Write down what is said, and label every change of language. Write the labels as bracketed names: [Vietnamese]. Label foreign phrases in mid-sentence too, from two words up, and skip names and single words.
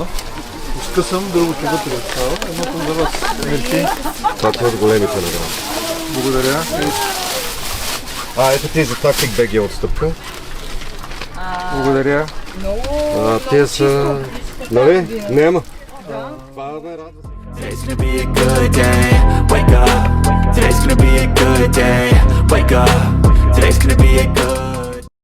[Bulgarian] Скъсам, другото вътре остава. Едното за вас. Мерси. Това е от големите награди. Благодаря. Ето ти за Tactic BG е отстъпка. Благодаря. Те са... Нали? Няма. Това ме радва. [English] Today's gonna be a good day. Wake up. Today's gonna be a good day. Wake up. Today's gonna be a good.